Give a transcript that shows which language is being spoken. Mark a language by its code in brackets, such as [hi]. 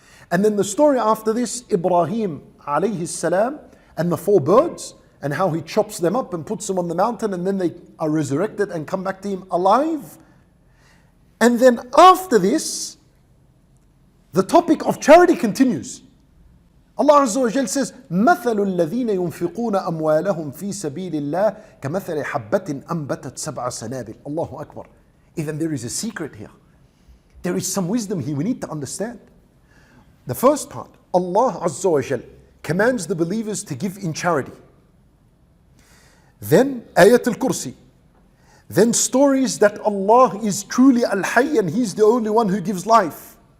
[en] And then the story after this, Ibrahim alayhi salam and the 4 birds, and how he chops them up and puts them on the mountain, and then they are resurrected and come back to him alive. And then after this, the topic of charity continues. Allah Azza wa Jal says, [ar] مَثَلُ الَّذِينَ يُنْفِقُونَ أَمْوَالَهُمْ فِي سَبِيلِ اللَّهِ كَمَثَلِ حَبَّةٍ أَنْبَتَتْ سَبْعَ سَنَابِلَ. Allahu Akbar. [en] Even there is a secret here. There is some wisdom here we need to understand. The first part, Allah Azza wa Jal commands the believers to give in charity. Then Ayatul Kursi. Then stories that Allah is truly Al-Hayy and He's the only one who gives life.